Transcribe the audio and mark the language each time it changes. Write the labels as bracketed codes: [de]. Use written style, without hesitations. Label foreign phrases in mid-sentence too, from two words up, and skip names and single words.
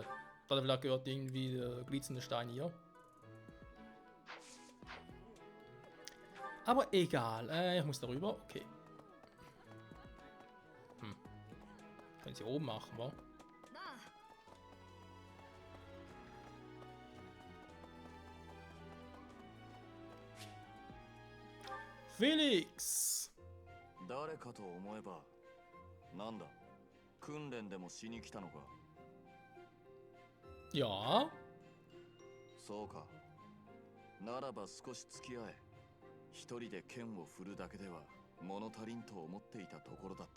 [de] Da hat er vielleicht gehört, irgendwie der glitzernde Stein hier. Aber egal, ich muss darüber, okay. Können sie oben machen, wa? Felix! [ja] 誰かと思えば、なんだ、訓練でもしに来たのか。 [de] Ja? [ja] そうか。ならば少し付き合え。一人で剣を振るだけでは物足りんと思っていたところだった。